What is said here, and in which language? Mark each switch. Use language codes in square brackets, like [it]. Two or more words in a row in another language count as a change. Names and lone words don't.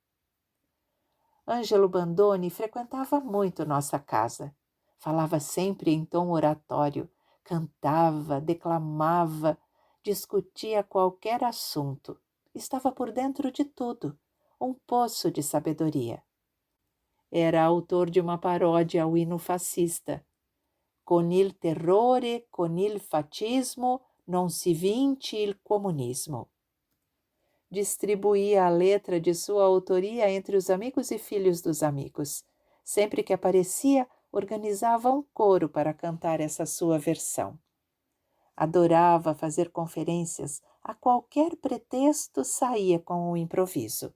[pt] Ângelo Bandoni frequentava muito nossa casa. Falava sempre em tom oratório, cantava, declamava, discutia qualquer assunto. Estava por dentro de tudo, um poço de sabedoria. Era autor de uma paródia ao hino fascista. [it] Con il terrore, con il fascismo, non si vince il comunismo. [pt] Distribuía a letra de sua autoria entre os amigos e filhos dos amigos. Sempre que aparecia, organizava um coro para cantar essa sua versão. Adorava fazer conferências, a qualquer pretexto saía com o improviso.